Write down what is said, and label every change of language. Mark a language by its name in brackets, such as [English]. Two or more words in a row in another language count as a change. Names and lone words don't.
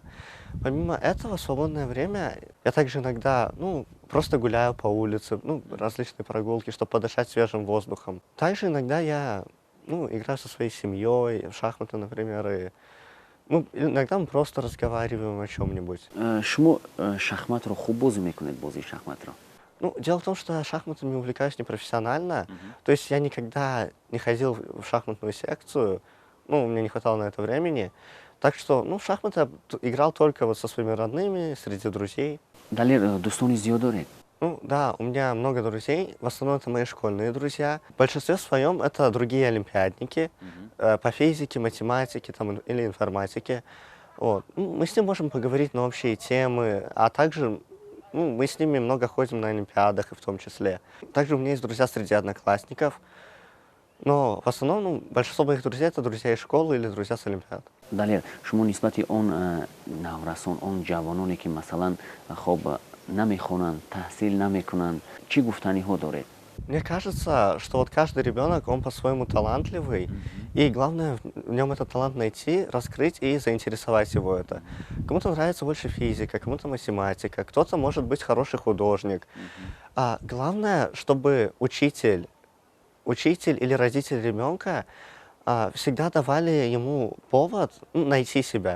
[Russian] Помимо этого, в свободное время я также иногда, просто гуляю по улице, различные прогулки, чтобы подышать свежим воздухом. Также иногда я, играю со своей семьей, в шахматы, например, и иногда мы просто разговариваем о чем-нибудь. [Tajik] шумо шахматро хуб бозӣ мекунед, бозии шахматро? [Russian] Дело в том, что я шахматами увлекаюсь непрофессионально. То есть я никогда не ходил в шахматную секцию, у меня не хватало на это времени. Так что, в шахматы я играл только вот со своими родными, среди друзей. [Tajik] далер дӯстони зиёд доред? [Russian] Да, у меня много друзей, в основном это мои школьные друзья. В большинстве своем это другие олимпиадники по физике, математике или информатике. Вот. Мы с ним можем поговорить на общие темы, а также мы с ними много ходим на олимпиадах и в том числе. Также у меня есть друзья среди одноклассников, но в основном большинство моих друзей это друзья из школы или друзья с олимпиад. [Tajik] далер шумо нисбати он наврасон, он ҷавононе ки масалан хоб намехонанд, таҳсил намекунанд, чӣ гуфтаниҳо доред? [Russian] Мне кажется, что вот каждый ребенок, он по-своему талантливый, и главное в нем этот талант найти, раскрыть и заинтересовать его это. Кому-то нравится больше физика, кому-то математика, кто-то может быть хороший художник. А главное, чтобы учитель или родитель ребенка всегда давали ему повод найти себя.